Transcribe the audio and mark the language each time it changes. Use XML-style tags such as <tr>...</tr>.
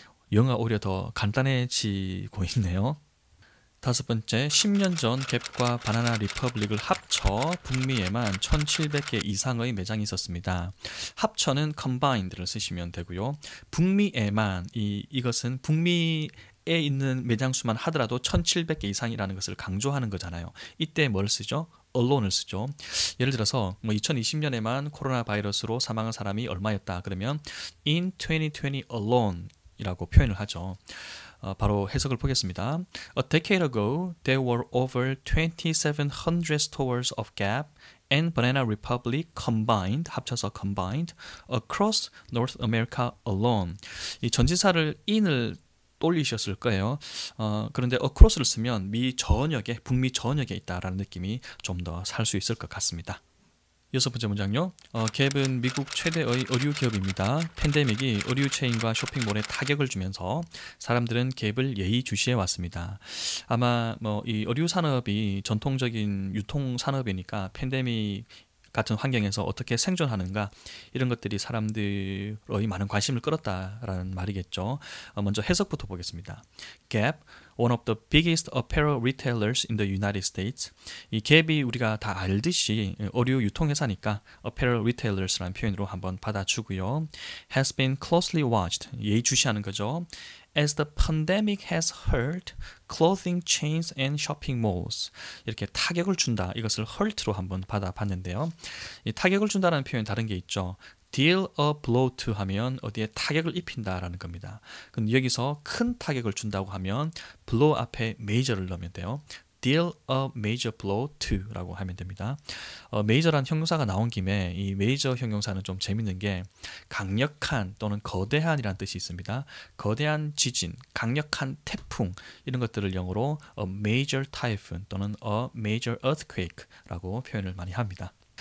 <ko>영어가 오히려 더 간단해지고 있네요. 다섯 번째, 10년 전 갭과 바나나 리퍼블릭을 합쳐 북미에만 1,700개 이상의 매장이 있었습니다. 합쳐는 combined를 쓰시면 되고요. 북미에만, 이것은 북미에 있는 매장 수만 하더라도 1,700개 이상이라는 것을 강조하는 거잖아요. 이때 뭘 쓰죠? alone을 쓰죠. 예를 들어서 2020년에만 코로나 바이러스로 사망한 사람이 얼마였다 그러면</ko> <en>in 2020 alone</en> <ko>이라고 표현을 하죠. 바로 해석을 보겠습니다.</ko> <en>A decade ago, there were over 2,700 stores of Gap and Banana Republic combined,</en> <ko>합쳐서</ko> <en>combined, across North America alone.</en> <ko>이 전치사를 in을 올리셨을 거예요. 그런데 across를 쓰면 미 전역에, 북미 전역에 있다라는 느낌이 좀 더 살 수 있을 것 같습니다. 여섯 번째 문장요. 갭은 미국 최대의 의류 기업입니다. 팬데믹이 의류 체인과 쇼핑몰에 타격을 주면서 사람들은 갭을 예의주시해 왔습니다. 아마 이 의류 산업이 전통적인 유통 산업이니까 팬데믹 같은 환경에서 어떻게 생존하는가 이런 것들이 사람들의 많은 관심을 끌었다라는 말이겠죠. 먼저 해석부터 보겠습니다.</ko> <en>Gap, one of the biggest apparel retailers in the United States.</en> <ko>이 갭이 우리가 다 알듯이 의류 유통회사니까 apparel retailers라는 표현으로 한번 받아주고요.</ko> <en>Has been closely watched,</en> <ko>예의주시하는 거죠.</ko> <en>As the pandemic has hurt clothing chains and shopping malls.</en> <ko>이렇게 타격을 준다. 이것을 hurt로 한번 받아봤는데요. 이 타격을 준다는 표현 다른 게 있죠. deal a blow to 하면 어디에 타격을 입힌다라는 겁니다. 근데 여기서 큰 타격을 준다고 하면 blow 앞에 major를 넣으면 돼요.</ko> <en>deal a major blow to</en> <ko>라고 하면 됩니다. major란 형용사가 나온 김에 이 major 형용사는 좀 재밌는 게 강력한 또는 거대한이라는 뜻이 있습니다. 거대한 지진, 강력한 태풍 이런 것들을 영어로</ko> <en>a major typhoon</en> <ko>또는</ko> <en>a major earthquake</en> <ko>라고 표현을 많이 합니다.</ko>